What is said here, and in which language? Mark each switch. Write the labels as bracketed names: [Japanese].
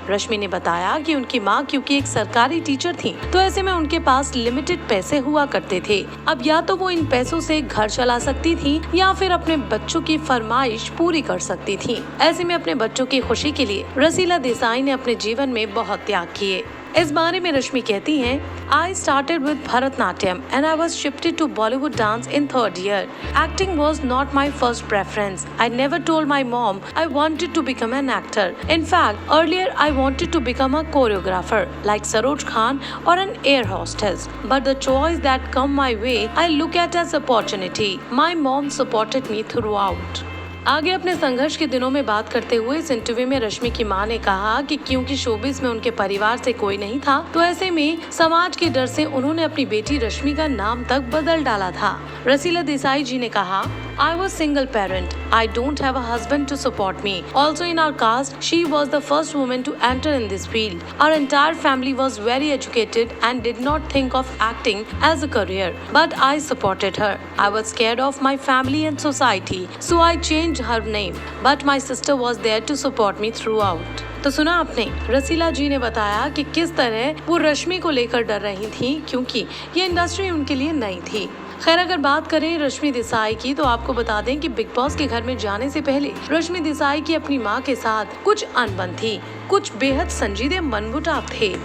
[Hindi] रश्मि ने बताया कि उनकी माँ क्योंकि एक सरकारी टीचर थी, तो ऐसे में उनके पास लिमिटेड पैसे हुआ करते थे। अब या तो वो इन पैसों से घर चला सकती थी या फिर अपने बच्चों की फरमाइश पूरी कर सकती थी। ऐसे में अपने बच्चों की खुशी के लिए रसीला देसाई ने अपने जीवन में बहुत त्याग किए। इस बारे में रश्मि कहती हैं, [English] I started with Bharatnatyam and I was shifted to Bollywood dance in 3rd year. Acting was not my first preference. I never told my mom I wanted to become an actor. In fact, earlier I wanted to become a choreographer like Saroj Khan or an air hostess. But the choice that come my way, I look at as opportunity. My mom supported me throughout. [Hindi] आगे अपने संघर्ष के दिनों में बात करते हुए इस इंटरव्यू में रश्मि की मां ने कहा कि क्योंकि शोबिस में उनके परिवार से कोई नहीं था, तो ऐसे में समाज के डर से उन्होंने अपनी बेटी रश्मि का नाम तक बदल डाला था। रसीला देसाई जी ने कहा, [English] I was single parent. I don't have a husband to support me. Also in our caste, she was the first woman to enter in this field. Our entire family was very educated and did not think of acting as a career. But I supported her. I was scared of my family and society, so I changed her name. But my sister was there to support me throughout. [Hindi] तो सुना आपने, रसीला जी ने बताया कि किस तरह वो रश्मि को लेकर डर रही थी क्योंकि ये इंडस्ट्री उनके लिए नई थी। खैर, अगर बात करें रश्मि देसाई की तो आपको बता दें कि बिग बॉस के घर में जाने से पहले रश्मि देसाई की अपनी मां के साथ कुछ अनबन थी, कुछ बेहद संजीदे मनमुटाव थे।